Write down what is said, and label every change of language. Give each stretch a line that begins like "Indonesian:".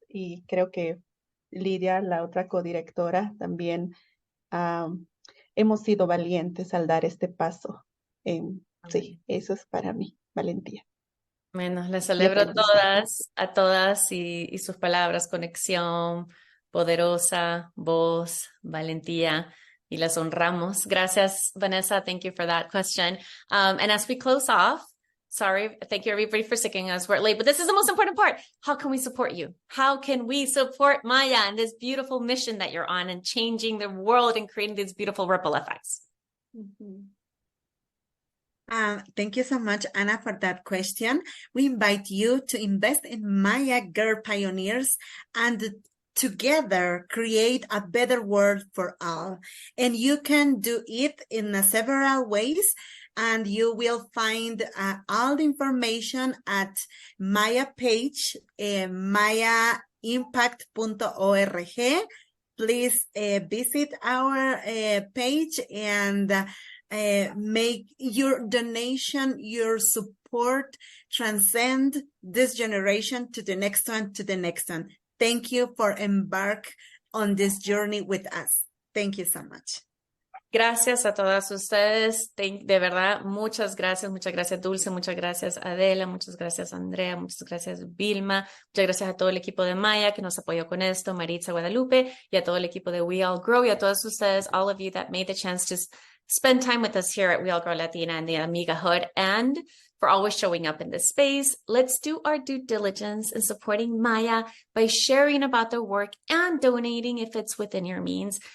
Spanish: Y creo que Lidia, la otra codirectora, también hemos sido valientes al dar este paso. Sí, eso es para mí, valentía. Bueno, les celebro a todas y sus palabras, conexión, poderosa, voz, valentía, y las honramos. Gracias, Vanessa.
English: Thank you for that question. And as we close off, sorry, thank you everybody for sticking us. We're late, but this is the most important part. How can we support you? How can we support Maya and this beautiful mission that you're on and changing the world and creating these beautiful ripple effects? Thank you so much, Anna, for that question. We invite you to invest in Maya Girl Pioneers and together create a better world for all. And you can do it in several ways, and you will find all the information at Maya page, mayaimpact.org. Please visit our page and make your donation, your support transcend this generation to the next one, to the next one. Thank you for embark on this journey with us. Thank you so much.
Spanish: Gracias a todas ustedes. De verdad, muchas gracias Dulce, muchas gracias Adela, muchas gracias Andrea, muchas gracias Vilma, muchas gracias a todo el equipo de Maya que nos apoyó con esto, Maritza, Guadalupe, y a todo el equipo de We All Grow, y a todos ustedes,
English: all of you that made the chance to spend time with us here at Real Girl Latina and the Amigahood, and for always showing up in this space. Let's do our due diligence in supporting Maya by sharing about their work and donating if it's within your means.